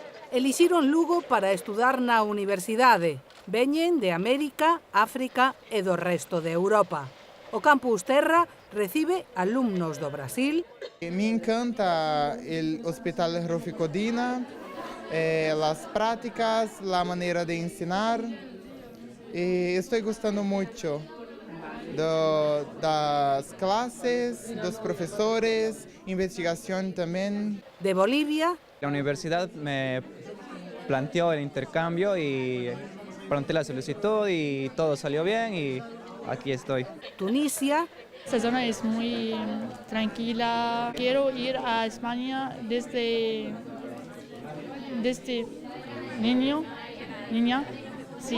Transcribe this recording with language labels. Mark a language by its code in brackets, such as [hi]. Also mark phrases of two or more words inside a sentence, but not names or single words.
[gl] Elixiron Lugo para estudar na universidade. Veñen de América, África e do resto de Europa. O Campus Terra recibe alumnos do Brasil. [pt] Me encanta o Hospital Rufi Codina, as práticas, a maneira de ensinar. Estou gostando muito das classes, dos professores, investigação também. [es] De Bolivia. La universidad me planteó el intercambio y presenté la solicitud y todo salió bien y aquí estoy. Tunisia. Esta zona es muy tranquila. Quiero ir a España desde niña, sí.